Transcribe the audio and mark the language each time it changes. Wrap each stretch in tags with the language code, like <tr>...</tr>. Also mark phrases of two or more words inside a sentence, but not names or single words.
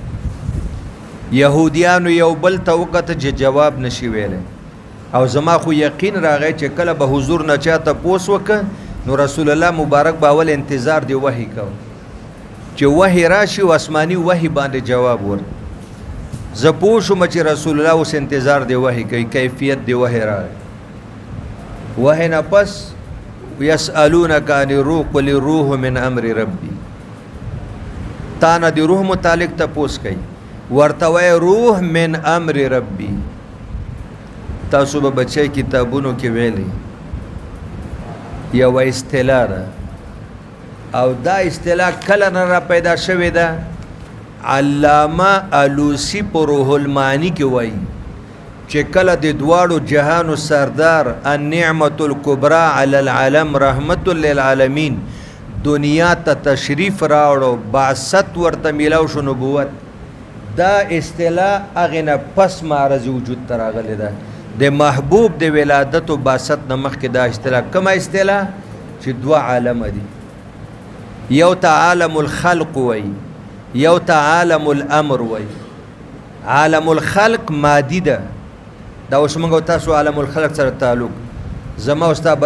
<ps>یهودیانو یو بل ته وکته چې جواب نشي ویلی او زما خو یقین راغی چې کله به حضور نه چا تپوس وکړه نو رسول الله مبارک به اول انتظار دی وحی کو چې وحی راشي او آسماني وحی باندې جواب ورکړي زه پوه شوم چې رسول الله اوس انتظار دی وحی کوي کیفیت دی وحی راغی وحی نه پس</ps> <ar>یسألونک عن الروح قل الروح من امر ربی</ar> <ps>تا نه د روح متعلق تپوس کوي ورته وایي</ps> <ar>روح من امر ربی</ar> <ps>تاسو به بچی کتابونو کې ویلي یوه اصطلاح ده او دا اصطلاح کله نه را پیدا شوې ده علامه الوسی په روح المعانی کې وایي چې کله د دواړو جهانو سردار</ps> <ar>النعمت الکبرى علی العالم رحمت للعالمین</ar> <ps>دنیا ته تشریف راوړو بعثت ورته میلاو شو نبوت دا اصطلاح هغې نه پس معرض وجود ته راغلی ده د محبوب د ولادت و بعثت نه مخکې دا اصطلاح کومه اصطلاح چې دوه عالمه دي یو ته</ps> <ar>عالم الخلق</ar> <ps>وایي یو ته</ps> <ar>عالم الامر</ar> <ps>وایي</ps> <ar>عالم الخلق</ar> <ps>مادي ده دا اوس موږ تاسو</ps> <ar>عالم الخلق</ar> <ps>سره تعلق زما او ستا</ps>